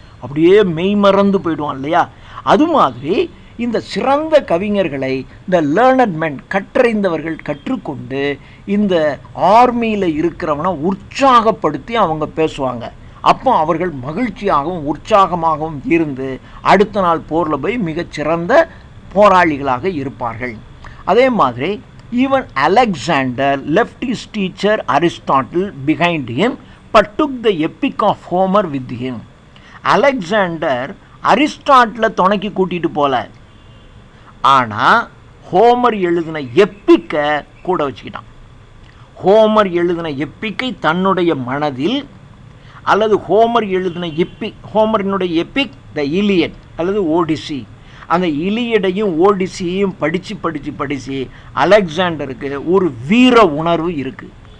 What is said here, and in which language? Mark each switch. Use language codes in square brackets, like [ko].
[ta] அப்படியே மெய்மறந்து போயிடுவான் இல்லையா? அது மாதிரி இந்த சிறந்த கவிஞர்களை இந்த லேர்னட் மென், கற்றறிந்தவர்கள் கற்றுக்கொண்டு இந்த ஆர்மியில் இருக்கிறவனை உற்சாகப்படுத்தி அவங்க பேசுவாங்க. அப்போ அவர்கள் மகிழ்ச்சியாகவும் உற்சாகமாகவும் இருந்து அடுத்த நாள் போரில் போய் மிகச்சிறந்த போராளிகளாக இருப்பார்கள். அதே மாதிரி [en] Even Alexander left his teacher Aristotle behind him but took the epic of Homer with him. [ta] Alexander அரிஸ்டாட்டிலை துணைக்கு கூட்டிகிட்டு போகல, ஆனால் ஹோமர் எழுதின எப்பிக்கை கூட வச்சுக்கிட்டான். ஹோமர் எழுதின எப்பிக்கை தன்னுடைய மனதில், அல்லது ஹோமர் எழுதின ஹோமரினுடைய எப்பிக் த இலியட் அல்லது ஓடிசி, அந்த இலியடையும் ஓடிசியையும் படித்து அலெக்சாண்டருக்கு ஒரு வீர உணர்வு இருக்குது.